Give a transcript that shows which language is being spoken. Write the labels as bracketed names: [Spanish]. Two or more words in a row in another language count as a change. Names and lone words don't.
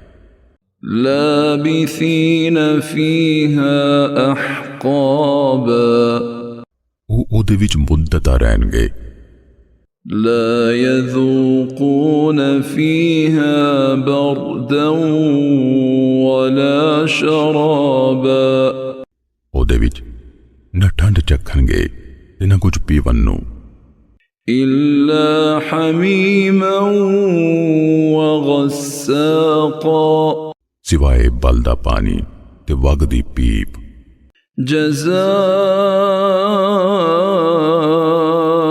[Arabic] لابثين فيها أحقابا, [Punjabi] ਵੋ ਓਦੇ ਵਿਚ ਮੁੱਦਤਾਂ ਰਹਿਣਗੇ। [Arabic] لا يذوقون فيها بردا ولا شرابا, [Punjabi] ਓਦੇ ਵਿਚ ਨ ਠੰਡ ਚੱਖਣਗੇ ਤੇ ਨ ਕੁਝ ਪੀਵਣ ਨੂੰ। [Arabic] إلا حميما وغساقا, [Punjabi] ਸਿਵਾਏ ਬਲਦਾ ਪਾਣੀ ਤੇ ਵਗਦੀ ਪੀਪ। [Arabic] جزاء